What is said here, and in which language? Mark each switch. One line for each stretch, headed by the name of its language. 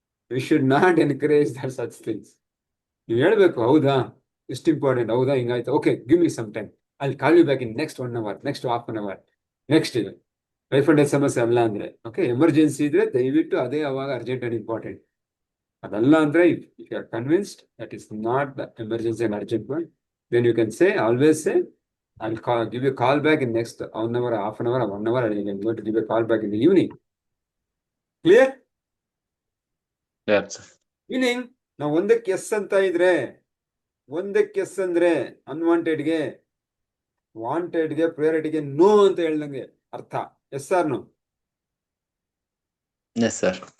English: We should not encourage that such things.
Kannada: ನೀವು ಹೇಳ್ಬೇಕು, ಹೌದಾ ಎಷ್ಟು ಇಂಪಾರ್ಟೆಂಟ್, ಹೌದಾ ಹಿಂಗಾಯ್ತು,
English: Okay give me some time, I'll call you back in next 1 hour, next half an hour, next ಇದೆ.
Kannada: Life and death ಸಮಸ್ಯೆ ಅಲ್ಲ ಅಂದ್ರೆ, ಓಕೆ ಎಮರ್ಜೆನ್ಸಿ ಇದ್ರೆ ದಯವಿಟ್ಟು ಅದೇ ಅವಾಗ ಅರ್ಜೆಂಟ್ ಅಂಡ್ ಇಂಪಾರ್ಟೆಂಟ್. ಅದಲ್ಲ ಅಂದ್ರೆ
English: If you are convinced that is not the emergency and urgent one, then you can say, always say, I'll give you a call back in next 1 hour, half an hour, 1 hour, and you can go to give a call back in the evening. Clear? Yes.
Kannada: Meaning, ನಾವು ಒಂದಕ್ಕೆ S ಅಂತ ಇದ್ರೆ, ಒಂದಕ್ಕೆ S ಅಂದ್ರೆ ಅನ್ವಾಂಟೆಡ್ಗೆ, ವಾಂಟೆಡ್ಗೆ, ಪ್ರಿಯಾರಿಟಿಗೆ no ಅಂತ ಹೇಳ್ದಂಗೆ ಅರ್ಥ.
English: Yes or no? Yes, sir.